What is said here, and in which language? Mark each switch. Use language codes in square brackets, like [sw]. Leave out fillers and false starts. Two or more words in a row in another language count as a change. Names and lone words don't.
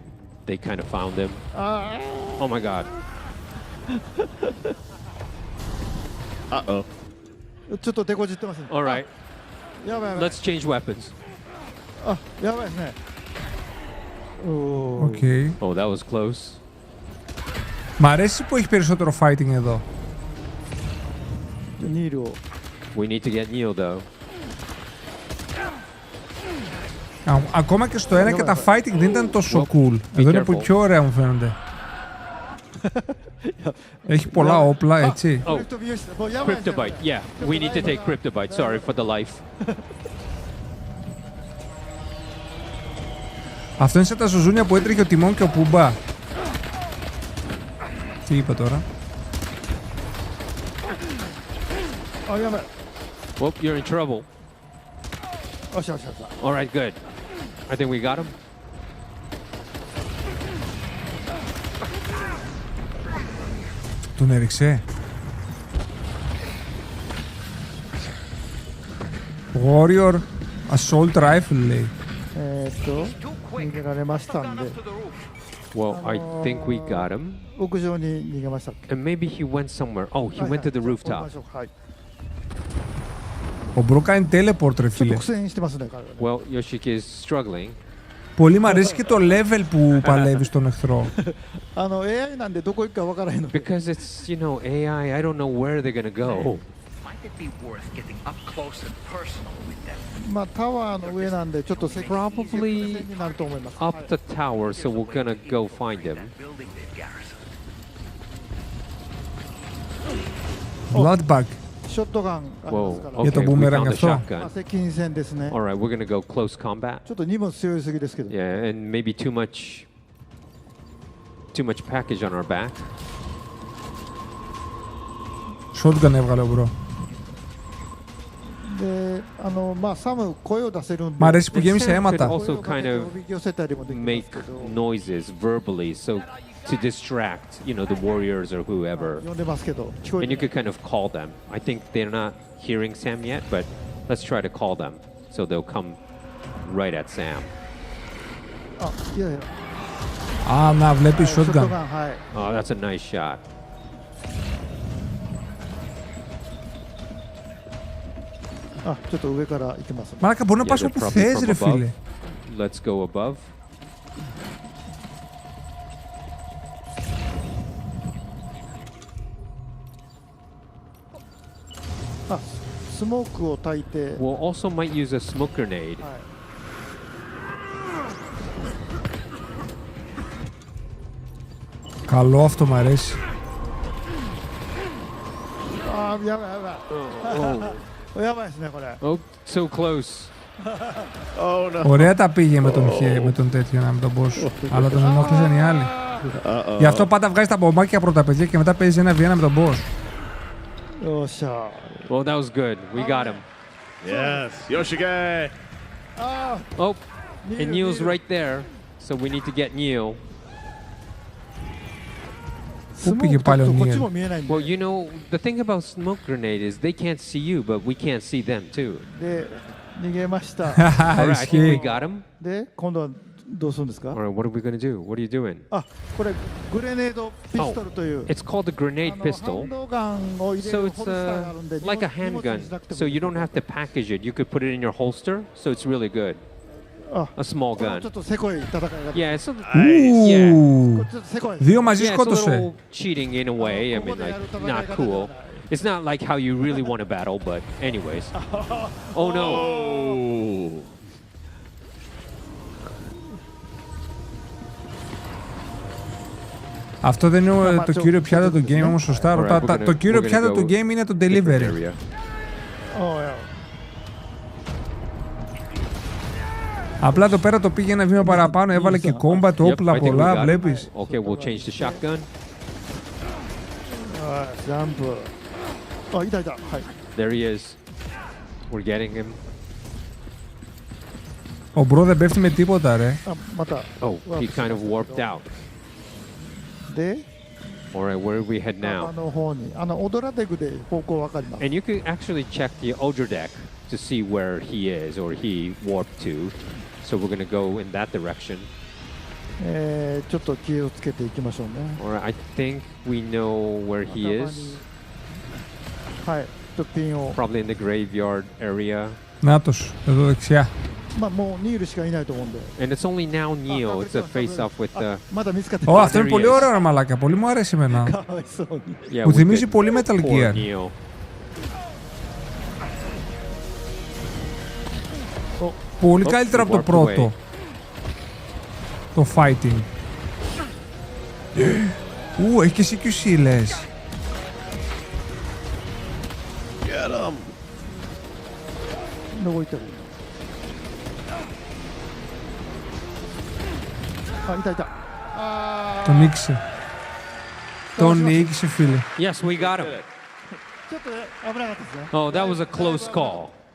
[en] They kind of found him. Oh my god. Uh-oh. All right. Let's change weapons. Okay. Oh, that was close. [el] Μ' αρέσει που έχει περισσότερο fighting εδώ. [en] We need to get Neil though. [el] Ακόμα και στο ένα και τα fighting δεν ήταν τόσο cool. Εδώ είναι που πιο ωραία μου φαίνονται. Έχει πολλά όπλα, έτσι. [en] Oh, Cryptobite. Yeah, we need to take Cryptobite. Sorry for the life. [el] Αυτό είναι σαν τα ζουζούνια που έτρεχε ο Τιμόν και ο Πούμπα. Τι είπα τώρα. [en] Well, you're in trouble. All right, good. I think we got him. [el] Τον έριξε. Warrior Assault Rifle λέει. [en] Well, I think we got him. And maybe he went somewhere. Oh, he went to the rooftop. [el] Ο Μπρο κάνει teleport, ρε φίλε. [en] Well, Yoshiki is struggling. [el] Πολύ μ' αρέσει και το level που παλεύει στον εχθρό. [en] Because it's, you know, AI, I don't know where they're gonna go. Might it be worth getting up close and personal with them? Probably up the tower, so we're gonna go find him. Bloodbag. Whoa, [el] Για το [en] okay, we [el] boomerang [en] found the [el] αυτό. [en] shotgun. Alright, we're gonna go close combat. Yeah, and maybe too much package on our back. [el] Shotgun έβγαλε ο Μπρο. Μ' αρέσει που γέμισε αίματα. [en] Also kind of make noises verbally, so to distract, you know, the warriors or whoever. And you could kind of call them. I think they're not hearing Sam yet, but let's try to call them so they'll come right at Sam. [el] Να βλέπει shotgun. [en] Oh, that's a nice shot. [el] Μαλάκα, μπορεί να πας όπου θες, ρε φίλε. [en] Let's go above. We'll also might use a smoke grenade. [el] Καλό αυτό, μ' αρέσει. [en] Oh, so close. [el] Ωραία τα πήγε με τον τέτοιο, με τον boss. Αλλά τον ενόχλησαν οι άλλοι. Γι' αυτό πάντα βγάζει τα μπομπάκια πρώτα, παιδιά, και μετά παίζει 1v1 με τον boss. [en] Well, that was good. We got him. Yes, Yoshige. Oh, and Neil's right there, so we need to get Neil. [el] Πού πήγε πάλι ο Neil? [en] Well, you know, the thing about smoke grenade is they can't see you, but we can't see them too. All right, I think we got him. All right, what are we going to do? What are you doing? Oh, it's called a grenade pistol. So it's like a handgun. So you don't have to package it. You could put it in your holster. So it's really good. A small gun. Yeah, it's [el] Δύο μαζί [en] yeah, it's a [el] σκότωσε. [en] little cheating in a way. I mean, like, not cool. It's not like how you really want to battle, but anyways. Oh no. [el] Αυτό δεν είναι το κύριο πιάτο του game, όμως σωστά. Το κύριο πιάτο του game είναι το delivery. Απλά εδώ πέρα το πήγε ένα βήμα παραπάνω, έβαλε και combat, όπλα πολλά, βλέπεις. [en] Okay, we'll change the shotgun. There he is. We're getting him. [el] Ο Μπρο δεν πέφτει με τίποτα, ρε. [en] Oh, he kind of warped out. Alright, where do we head now? And you could actually check the Odra deck to see where he is or he warped to. So we're going to go in that direction. Alright, I think we know where he is. Probably in the graveyard area. [el] Νάτος, εδώ δεξιά. [en] And it's only now Neo. It's a face-off with the... [el] Αυτό είναι πολύ ωραίο, ρε μαλάκα. Πολύ μου αρέσει εμένα. Μου θυμίζει πολύ Metal Gear. Πολύ καλύτερο από το πρώτο. Το fighting. Έχει και CQC, λες. [en] Get him. [el] Τον νίκησε. Τον νίκησε, φίλε. [en] Yes, we got him. Oh, that was a close call.